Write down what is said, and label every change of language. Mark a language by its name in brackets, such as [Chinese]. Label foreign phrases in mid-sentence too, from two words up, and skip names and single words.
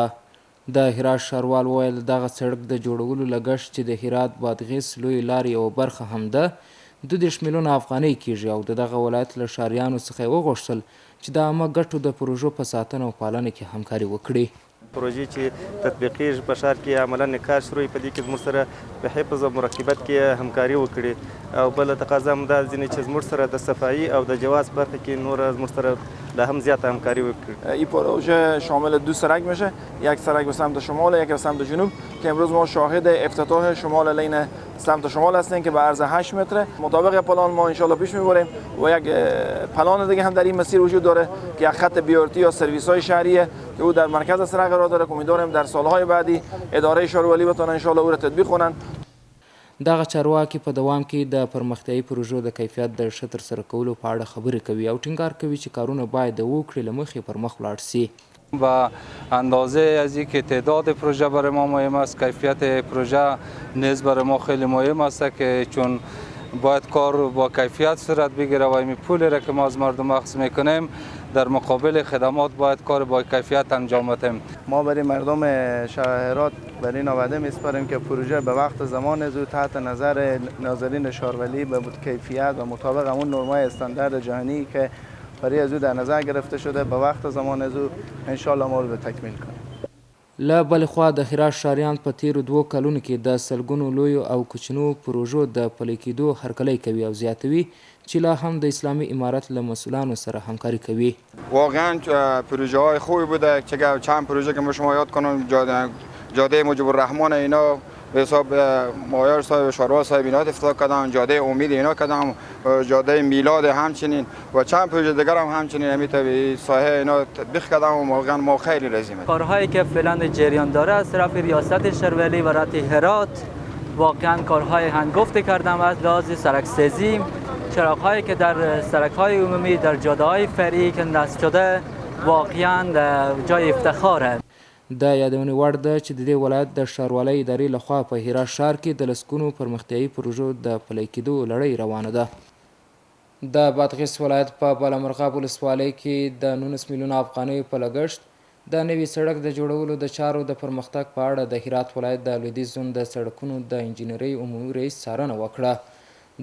[Pashto] د هرات ښاروال وویل دغه سړک د جوړولو لګښت چې د هرات بادغیس لویې لارې یوه برخه هم ده 22 میلیونه افغانۍ کېږي او د دغه ولایت له ښاریانو څخه یې وغوښتل چې د عامه ګټو د پروژو په ساتنه او پالنه کې همکاري وکړي. پروژې چې تطبیقیږي په ښار کې عملا نکاح شروع په دې کې زموږ سره په حفظ او مراقبت کې همکاري وکړي او بله تقاضا هم دا ځینې چې زموږ سره د صفایي او د جواز برخه کې نور زموږ سره لا هم زیاده همکاری وکړي. [Persian] این پروژه شامل 2 سرک میشه، یک سرک به سمت شمال، یک به سمت جنوب که امروز ما شاهد افتتاح شمال لین سمت شمال هستیم که به عرض 8 متره. مطابق پلان ما ان پیش میبریم و یک پلان دیگه هم در این مسیر وجود داره که یک خط بیارتی یا سرویس های شهریه که او در مرکز سرک قرار داره که امیدواریم در سالهای بعدی اداره ښاروالي بتونه ان او را تطبیق کنن. [Pashto] دغه چارواکي په دوام کې د پرمختیایي پروژو د کیفیت د ښه ترسره کولو په اړه خبرې کوي او ټینګار کوي چې کارونه باید د وکړې له مخې پر مخ ولاړ سي. [Persian] و اندازه از اینکه تعداد پروژه برای ما مهم است، کیفیت پروژه نیز برای ما خیلی مهم است که چون باید کار با کیفیت صورت بگیره و این پولی را که ما از مردم اخذ میکنیم در مقابل خدمات باید کار با کیفیت انجام بدیم. ما برای مردم شهر هرات برای این آماده میسپاریم که پروژه به وقت زمان زود تحت نظر ناظرین ښاروالي به کیفیت و مطابق همون نرم‌های استاندارد جهانی که برای از او در نظر گرفته شده به وقت زمان از او انشالله ما رو به تکمیل کنیم. [Pashto] له بلې خوا د هرات ښاریان په تیرو 2 کلونو کې د سلګونو لویو او کوچنیو پروژو د پلي کېدو هرکلی کوي او زیاتوي چې لا هم د اسلامي امارت له مسئولانو سره همکاری کوي. [Persian] واقعا پروژه های خوبی بوده که چند پروژه که ما شما یاد کنم جاده مجیب الرحمن اینا به حساب مایار صاحب شاروا صاحب اینا افتتاح کردن، جاده امید اینا کردن، جاده میلاد همچنین و چند پروژه دیگر هم همچنین همین ساحه اینا تطبیق کردن و واقعا ما خیلی راضی‌ام. کارهایی که فعلا جریان داره از طرف ریاست شهرولی و ولایت هرات واقعا کارهای هنگفت کردن و از لحاظ سرک‌سازی چراغ‌هایی که در سرک‌های عمومی در جاده‌های فرعی که نصب شده واقعا جای افتخاره. [Pashto] د یادونې وړ ده چې د دې ولایت د ښاروالۍ ادارې لخوا په هرات ښار کې د لسګونو پرمختیایي پروژو د پلي کېدو لړۍ روانه ده. د بادغیس ولایت په بالامرغاب ولسوالۍ کې د 19 میلیونه افغانیو په لګښت د نوي سړک د جوړولو د چارو د پرمختګ په اړه د هرات ولایت د لویدیځ زون د سړکونو د انجینرۍ عمومي رئیس څارنه وکړه.